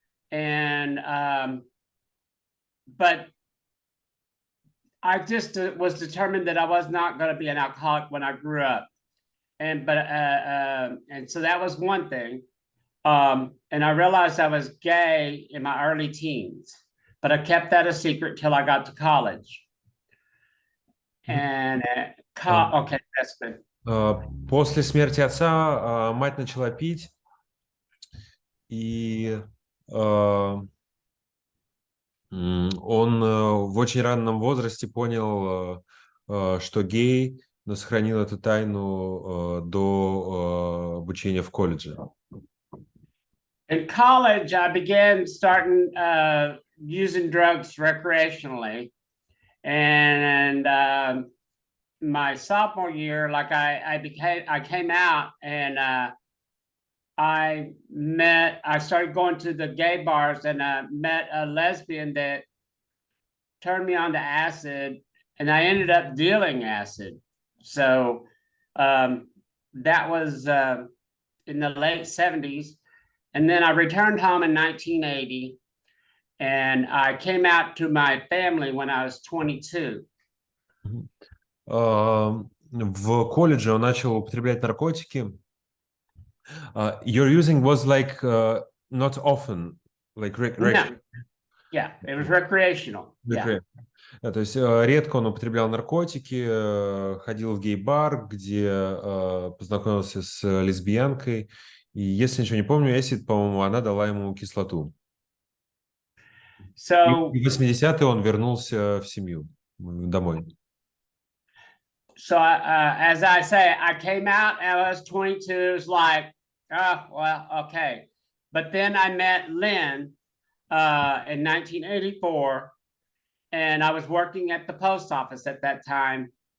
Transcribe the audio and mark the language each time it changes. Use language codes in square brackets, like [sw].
[en] And, but I just was determined that I was not going to be an alcoholic when I grew up. And so that was one thing. And I realized I was gay in my early teens, but I kept that a secret till I got to college. And okay, that's good. [ru] После смерти отца мать начала пить, и он в очень раннем возрасте понял, что гей, но сохранил эту тайну до обучения в колледже. [en] In college, I began starting using drugs recreationally, and my sophomore year, like I came out, and I started going to the gay bars, and met a lesbian that turned me on to acid, and I ended up dealing acid. So that was in the late 70s. And then I returned home in 1980, and I came out to my family when I was 22. [ru] В колледже он начал употреблять наркотики. [en] Your using was like not often, like No. Yeah, it was recreational. Yeah. [ru] То есть редко он употреблял наркотики, ходил в гей-бар, где познакомился с лесбиянкой. И если ничего не помню, Эсид, по-моему, она дала ему кислоту. [en] So, [ru] и в 80-е он вернулся в семью, домой. [en] So as I say, I came out and I was 22. It was like, oh, well, okay. But then I met Lynn in 1984, and I was working at the post office at that time.